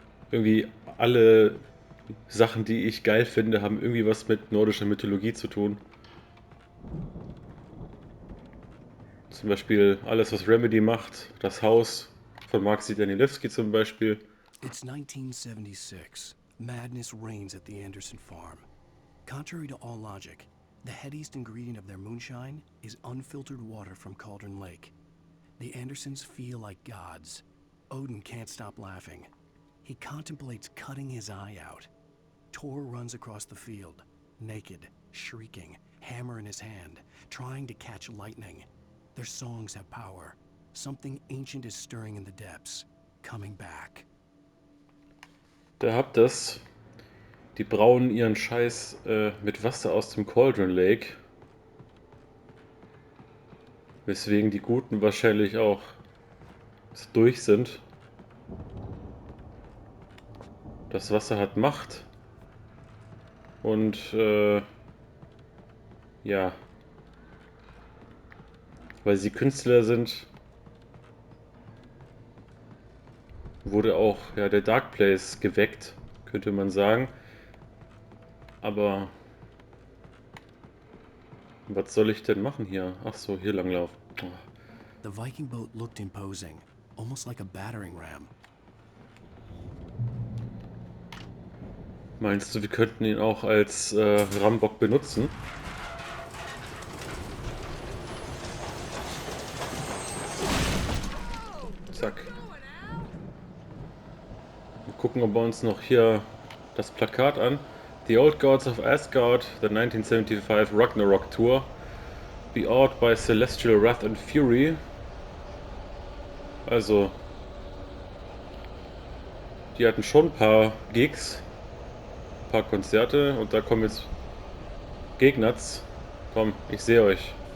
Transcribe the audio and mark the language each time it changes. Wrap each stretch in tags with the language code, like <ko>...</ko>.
<de>Irgendwie alle Sachen, die ich geil finde, haben irgendwie was mit nordischer Mythologie zu tun. Zum Beispiel alles, was Remedy macht. Das Haus von Maxi Danielewski zum Beispiel.</de> <en>It's 1976. Madness reigns at the Anderson farm. Contrary to all logic, the headiest ingredient of their moonshine is unfiltered water from Cauldron Lake. The Andersons feel like gods. Odin can't stop laughing. He contemplates cutting his eye out. Tor runs across the field, naked, shrieking, hammer in his hand, trying to catch lightning. Their songs have power. Something ancient is stirring in the depths, coming back.</en> <de>Da habt ihr's. Die brauen ihren Scheiß mit Wasser aus dem Cauldron Lake. Weswegen die Guten wahrscheinlich auch durch sind. Das Wasser hat Macht. Und ja, weil sie Künstler sind, wurde auch ja, der Dark Place geweckt, könnte man sagen. Aber was soll ich denn machen hier? Ach so, hier langlaufen. Oh.</de> <en>The Viking boat looked imposing, almost like a battering ram.</en> <de>Meinst du, wir könnten ihn auch als Rambock benutzen? Zack. Wir gucken wir uns noch hier das Plakat an.</de> <en>The Old Gods of Asgard, the 1975 Ragnarok Tour. Be awed by celestial wrath and fury.</en> <de>Also, die hatten schon ein paar Gigs, ein paar Konzerte und da kommen jetzt Gegners. Komm, ich sehe euch.</de>